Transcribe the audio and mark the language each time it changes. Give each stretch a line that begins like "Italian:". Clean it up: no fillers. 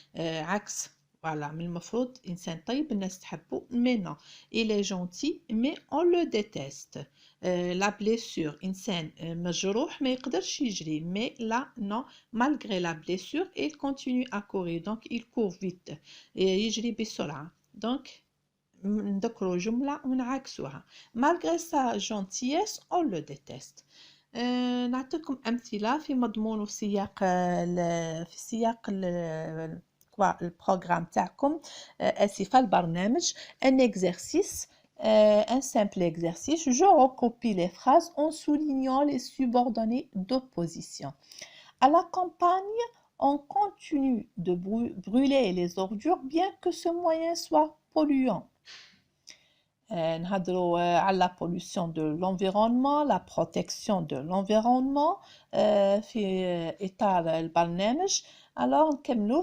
Arabic: عكس
French: voilà
Arabic: من المفروض إنسان طيب الناس تحبه
French: mais non il est gentil mais on le déteste. la blessure
Arabic: إنسان مجروح ما يقدرش يجري
French: mais là non malgré la blessure il continue à courir donc il court vite
Arabic: يجري بسرعة. donc نذكروا جملة ونعكسوها.
French: malgré sa gentillesse on le déteste.
Arabic: نعطيكم أمثلة في مضمون وسياق في سياق البروغرام تاعكم آسفة البرنامج.
French: un exercice un simple exercice. Je recopie les phrases en soulignant les subordonnées d'opposition. À la campagne, on continue de brûler les ordures bien que ce moyen soit polluant.
Arabic: نهضروا على
French: la pollution de l'environnement, la protection de l'environnement
Arabic: في إطار البرنامج.
French: alors
Arabic: نكملوا.